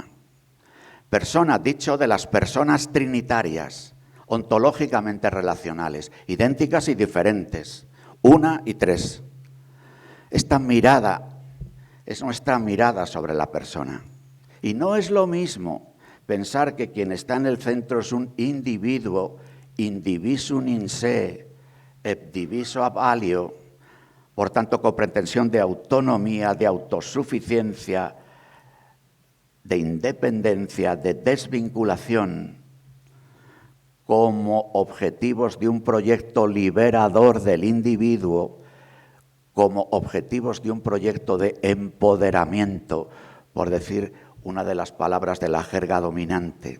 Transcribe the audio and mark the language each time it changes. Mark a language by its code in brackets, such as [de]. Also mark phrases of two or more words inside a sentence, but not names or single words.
[es] Persona, dicho de las personas trinitarias, ontológicamente relacionales, idénticas y diferentes, una y tres. Esta mirada es nuestra mirada sobre la persona. Y no es lo mismo pensar que quien está en el centro es un individuo, [la] indivisum in se, et diviso ab alio, [es] por tanto con pretensión de autonomía, de autosuficiencia, de independencia, de desvinculación, como objetivos de un proyecto liberador del individuo, como objetivos de un proyecto de empoderamiento, por decir una de las palabras de la jerga dominante.